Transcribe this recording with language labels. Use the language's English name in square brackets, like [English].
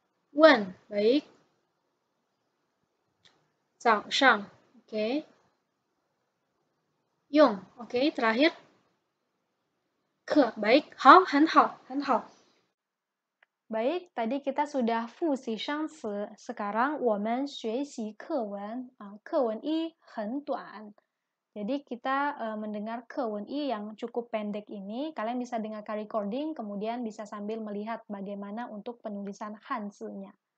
[Chinese] 问，喂。早上 ，oke. [Indonesian] 用 ，oke. Terakhir. 课 baik. [Chinese] 好，很好，很好。 [Indonesian] Baik, tadi kita sudah 复习生词. Sekarang [Chinese] 我们学习课文. 课文一很短. [Indonesian] Jadi kita mendengar 课文一 yang cukup pendek ini. Kalian bisa dengarkan recording, kemudian bisa sambil melihat bagaimana untuk penulisan hanzi-nya.